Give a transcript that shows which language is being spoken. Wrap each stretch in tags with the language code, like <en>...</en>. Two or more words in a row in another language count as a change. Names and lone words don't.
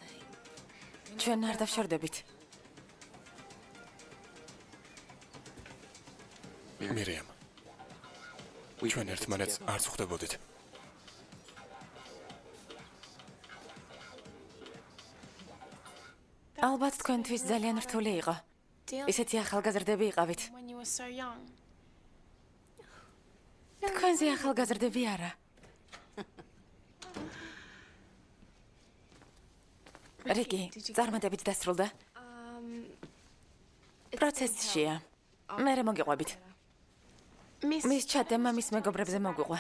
<ka>ჩვენ არ დავშორდებით. მირიამ, ჩვენ ერთმანეთს არ ვხვდებოდით. ალბათ თქვენთვის ძალიან რთული იყო. ისეთი ახალგაზრდები იყავით.</ka> <en>When you were so young.</en> <ka>თქვენზე ახალგაზრდები არა. რიკი, წარმატებით დასრულდა. პროცესშია. მე მოგიყვებით. მის ჩატემა მის მეგობრებზე მოგვიყვა.</ka>